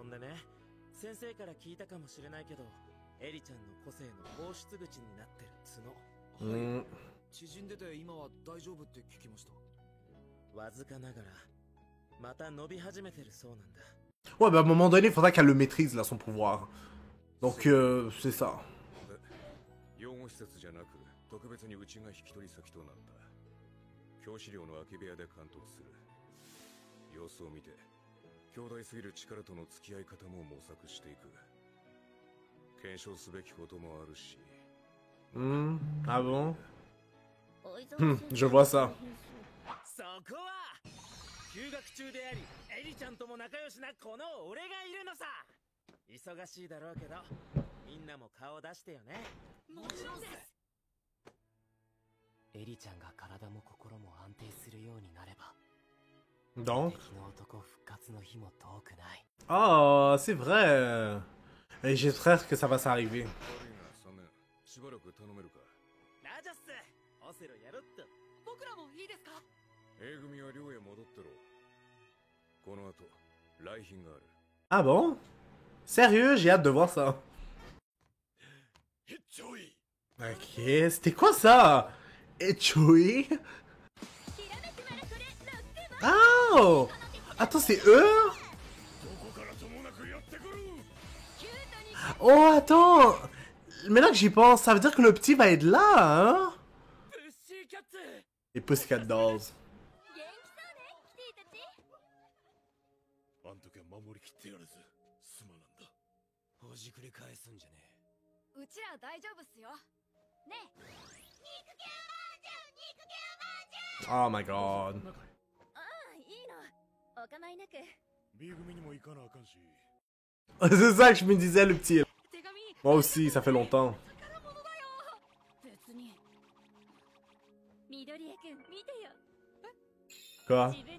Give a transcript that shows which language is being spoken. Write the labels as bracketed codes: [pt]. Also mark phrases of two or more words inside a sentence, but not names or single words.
[fr] Ouais, bah à un moment donné, il faudra qu'elle le maîtrise, là, son pouvoir. Donc, c'est ça. [ja] 養護施設じゃなく特別にうちが引き取り先となった。教師寮の空き部屋で監督する。様子を見て強大すぎる力との付き合い方も模索していく。検証すべきこともあるし。 [fr] Ah bon? Je vois ça. [ja] そこは休学中でありエリちゃんとも仲良しなこの俺がいるのさ。忙しいだろうけどみんなも顔出してよね。もちろんです。エリちゃんが体も心も安定するようになれば [fr] Donc? [ja] 敵の男復活の日も遠くない。 [fr] Oh, c'est vrai. Et j'espère que ça va s'arriver. [ja] しばらく頼めるか。ラジャス、オセロやろっと。僕らもいいですか。 A 組は寮へ戻ってろ。この後来賓がある。 [fr] Ah bon? Sérieux, j'ai hâte de voir ça. Ok, c'était quoi ça? Echui? Oh! Attends, c'est eux? Oh, attends! Maintenant que j'y pense, ça veut dire que le petit va être là, hein? Les Pussycat Dolls. [en] Oh my god. [fr] C'est ça que je me disais, le petit. Moi aussi, ça fait longtemps. Quoi?